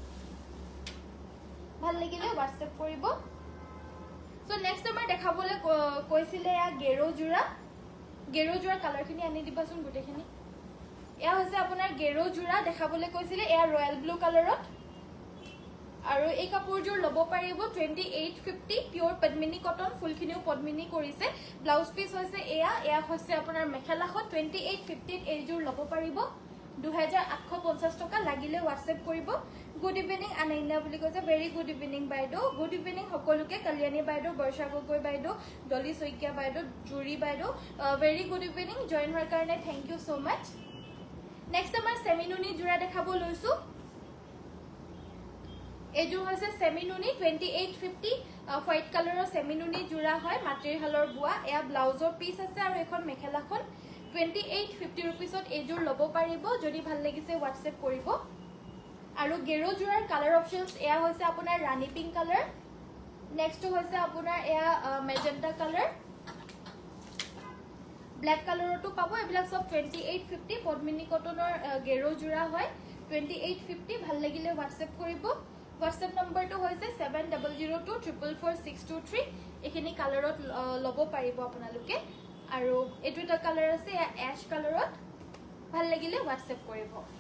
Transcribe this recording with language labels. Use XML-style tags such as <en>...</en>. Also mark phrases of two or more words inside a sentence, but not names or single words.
<as>ভাল লাগিলে WhatsApp কৰিব</as> <en>So next</en> <as>আমাৰ দেখাবলে কৈছিলে এয়া গেৰো জোৰা কালাৰ খিনি আনি দিবাচোন গুটেখিনি এয়া হৈছে আপোনাৰ গেৰো জোৰা দেখাবলে কৈছিলে এয়া ৰয়েল ব্লু কালাৰত আৰু এই কাপোৰজোৰ ল'ব পাৰিব 2850 পিওৰ পদ্মিনী কটন ফুলখিনিও পদ্মিনী কৰিছে ব্লাউজ পিস হৈছে এয়া হৈছে আপোনাৰ মেখেলাখন 2850 এইজোৰ ল'ব পাৰিব 2850 টকা লাগিলে WhatsApp কৰিব</as> <en>good evening</en> <as>আনাইনা বুলি কৈছে</as> <en>very good evening</en> <as>বাইদো</as> <en>good evening</en> <as>সকলোকে কল্যাণী বাইদো বৰ্ষা গগৈ বাইদো ডলি সৈকিয়া বাইদো জুৰি বাইদো</as> <en>very good evening</en> <as>জয়েন হোৱাৰ কাৰণে</as> <en>thank you so much</en> <as>নেক্সট আমাৰ সেমিনুনি জোৰা দেখাব লৈছো এযোৰ হৈছে সেমিনুনি 2850 হোয়াইট কালাৰৰ সেমিনুনি জোৰা হয় মাটিৰ হালৰ বুৱা এয়া ব্লাউজৰ পিস আছে আৰু এখন মেখেলাখন 2850 ৰুপীছত এযোৰ ল'ব পাৰিব যদি ভাল লাগিছে WhatsApp কৰিব আৰু গেৰো জোৰাৰ</as> <en>colour options</en> <as>এয়া হৈছে আপোনাৰ ৰাণী পিংক কালাৰ নেক্সট হৈছে আপোনাৰ এয়া মেজেন্টা কালাৰ ব্ল্যাক কালাৰটো পাব এবিলাক সব 2850 পদ্মিনী কটনৰ গেৰো জোৰা হয় 2850 ভাল লাগিলে WhatsApp কৰিব WhatsApp নম্বৰটো হৈছে 7002444623 এখিনি কালাৰত লব পাৰিব আপোনালোকে আৰু এটুটা কালাৰ আছে এশ কালাৰত ভাল লাগিলে WhatsApp কৰিব</as>